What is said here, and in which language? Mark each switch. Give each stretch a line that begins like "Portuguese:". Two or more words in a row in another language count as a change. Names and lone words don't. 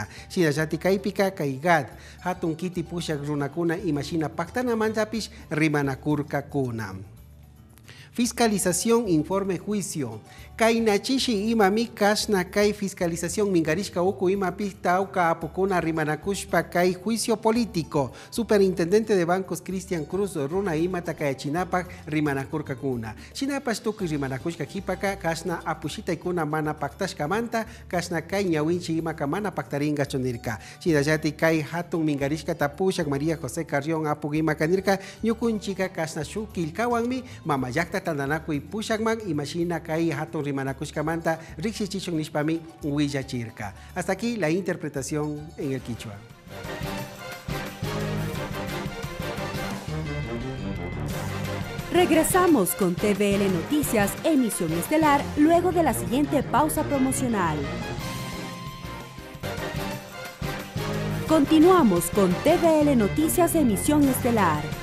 Quechua: Shinallati kaypika kay gad hatun kiti pushak runakuna imashina paktanamantapish rimanakurkakuna.
Spanish: Fiscalización, informe, juicio.
Quechua: Kay nachishi imami kasna kay fiscalización mingarishka uku imapi tauka apukuna rimanakushpa kay
Spanish: juicio político. Superintendente de bancos
Quechua: Cristian Cruz runa imata kay chinapak rimanakurkakuna. Chinapas tuki rimanakushka hipaka kasna apushita ikuna mana paktashka manta kasna kay ñawinchi imaka mana paktaringa chonirka. Shinallati kay hatun mingarishka tapushak María José Carrión apugima kanirka ñukunchika kasna shukilkawanmi mamayakta tandanakuy pushakman imashina kay hatun rimanakushkamanta rikshichichun nishpami huillachirka.
Spanish: Hasta aquí la interpretación en el quichua. Regresamos con TVL Noticias, emisión estelar, luego de la siguiente pausa promocional. Continuamos con TVL Noticias, emisión estelar.